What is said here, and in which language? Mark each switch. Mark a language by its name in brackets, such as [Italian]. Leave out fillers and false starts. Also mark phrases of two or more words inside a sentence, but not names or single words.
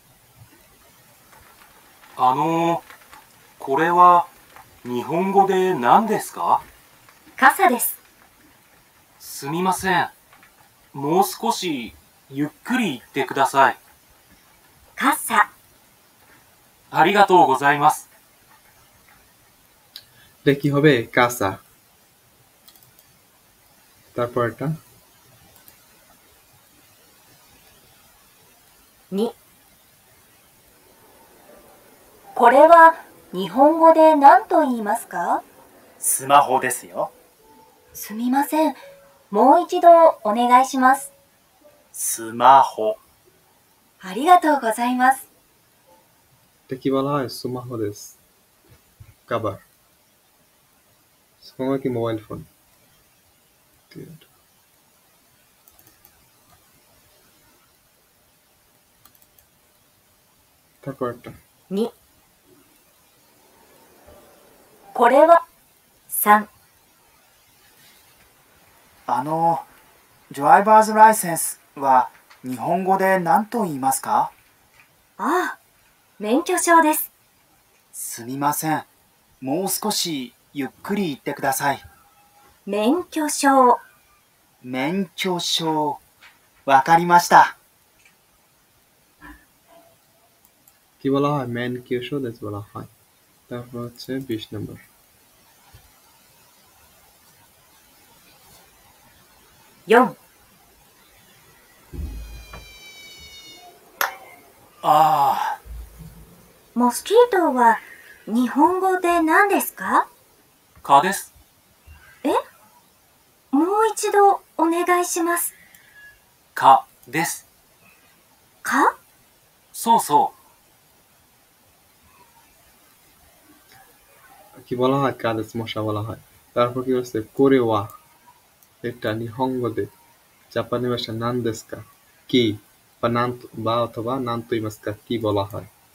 [Japanese] これは日本語で何ですか？傘です。すみません。もう少しゆっくり言ってください。傘、ありがとうございます。 [Bangla] এটা কি হবে? কাসা। তারপর এটা [Japanese] 2、これは日本語で何と言いますか？スマホですよ。すみません。もう一度お願いします。スマホ。ありがとうございます。 [Bangla] এটা কি বলা হয়? [Japanese] スマホ です. [Bangla] কাবার। সুমাহো কি মোবাইল ফোন? তারপর একটা [Japanese] 2、これは3、ドライバーズライセンスは日本語で何と言いますか？ああ、免許証です。すみません。もう少しゆっくり言ってください。免許証、免許証。わかりました。 [Bangla] কি বলা হয়? [Japanese] 免許証 です [Bangla] বলা হয়। তারপর হচ্ছে 20 নম্বর। [Japanese] 4、あモスキートは日本語で何ですか？あ、蚊です。もう一度お願いします。蚊です。か？そうそ [Bangla] কি বলা হয়? কাদেস মশা বলা হয়। তারপর কি বলছে? কোরেওয়া। এটা [Japanese] 日本語 で. [Bangla] জাপানি ভাষা [Japanese] 何 です か? [Bangla] কি? বা নান বা অথবা [Japanese] 何 と 言います か? [Bangla] কি বলা হয়?